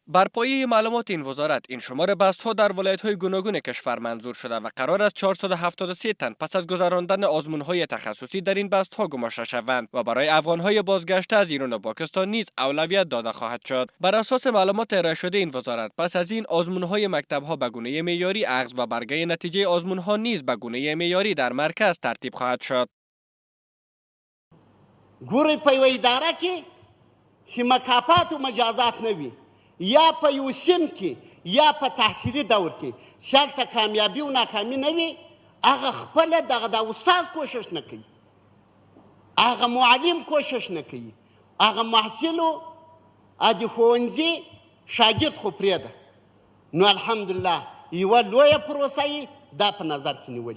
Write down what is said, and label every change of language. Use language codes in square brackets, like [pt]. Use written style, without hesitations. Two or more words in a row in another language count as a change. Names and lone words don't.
[fa] بر پایه معلومات این وزارت این شمار بست‌ها در ولایت‌های گوناگون کشور منظور شده و قرار است 473 تن پس از گذراندن آزمون‌های تخصصی در این بست‌ها گماشته شوند و برای افغان‌های بازگشته از ایران و پاکستان نیز اولویت داده خواهد شد. بر اساس معلومات ارائه شده این وزارت پس از این آزمون‌های مکتب‌ها به گونه معیاری اخذ و برگه نتیجه آزمون‌ها نیز به گونه معیاری در مرکز ترتیب خواهد شد. [ps] ګورئ په یوه اداره کې چې مکافات و مجازات نه وي یا په یو سیم کې یا په تحصیلي دور کې چې هلته کامیابي و ناکامي نه وي هغه خپله دغه د استاد کوشش نه کوي هغه معلم کوشش نه کوي هغه محصل و د ښوونځي شاګرد خو پرېږده نو الحمدلله یوه لویه پروسه یې دا په نظر کې نیولې.